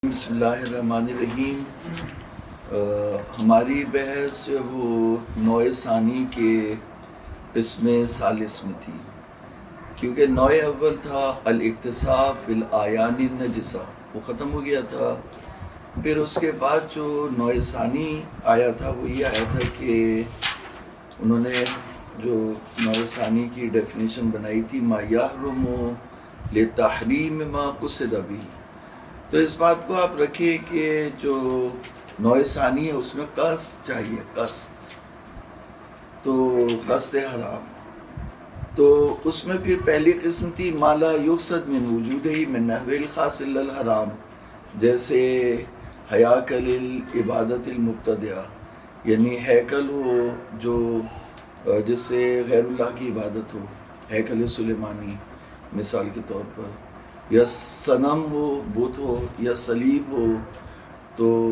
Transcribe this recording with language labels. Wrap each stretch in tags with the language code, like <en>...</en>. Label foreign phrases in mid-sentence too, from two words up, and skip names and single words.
<ar>بسم اللہ الرحمن الرحیم۔</ar> <ur>ہماری بحث جو ہے وہ نوع ثانی کے قسم ثالث میں تھی، کیونکہ نوع اول تھا</ur> <ar>الاکتساب بالاعیان النجسہ،</ar> <ur>وہ ختم ہو گیا تھا۔ پھر اس کے بعد جو نوع ثانی آیا تھا وہ یہ آیا تھا کہ انہوں نے جو نوع ثانی کی ڈیفینیشن بنائی تھی</ur> <ar>ما یحرم لتحریم ما قصد به۔</ar> <ur>تو اس بات کو آپ رکھیں کہ جو نوع ثانی ہے اس میں قصد چاہیے، قصد، تو قصد حرام۔ تو اس میں پھر پہلی قسم تھی</ur> <ar>ما لا یقصد من وجودہ من نحو الخاص الا الحرام،</ar> <ur>جیسے</ur> <ar>ہیاکل العبادت المبتدعہ،</ar> <ur>یعنی ہیکل ہو جو جس سے غیر اللہ کی عبادت ہو، ہیکل سلیمانی مثال کے طور پر، یا صنم ہو، بت ہو، یا صلیب ہو، تو</ur>